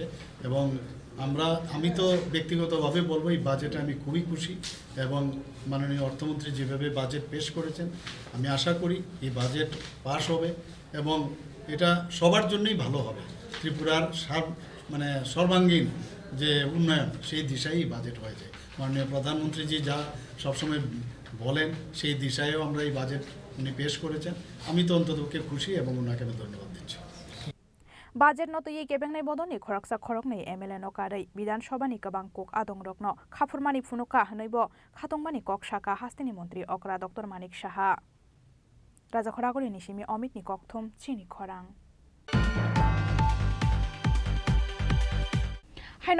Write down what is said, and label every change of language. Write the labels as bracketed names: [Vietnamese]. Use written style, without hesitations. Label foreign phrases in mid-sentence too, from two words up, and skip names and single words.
[Bangla] এবং আমি তো ব্যক্তিগতভাবে বলবো এই বাজেটে আমি খুবই খুশি এবং মাননীয় অর্থমন্ত্রী যেভাবে বাজেট পেশ করেছেন আমি আশা করি এই বাজেট পাস হবে এবং এটা সবার জন্যই ভালো হবে ত্রিপুরার সর্বাঙ্গীন যে উন্নয়ন সেই দিশায় বাজেট হয়েছে মাননীয় প্রধানমন্ত্রী যা সবসময় বলেন সেই দিশায়ও আমরা এই বাজেট উনি পেশ করেছেন আমি তো অন্ততপক্ষে খুশি এবং ওনাকে আমি ধন্যবাদ দিচ্ছি [Kok Borok] Budget no tui kebengnai bodoni khoraksa khoroknai MLA no karai bidansabani kabang kok adong rokno khafurmani phunuka hanaibo khatongmani kok saka hasteni montri okra Dr. Manik Saha Raja Khoraguli nishimi Omit ni kokthum Chini Khorang Haino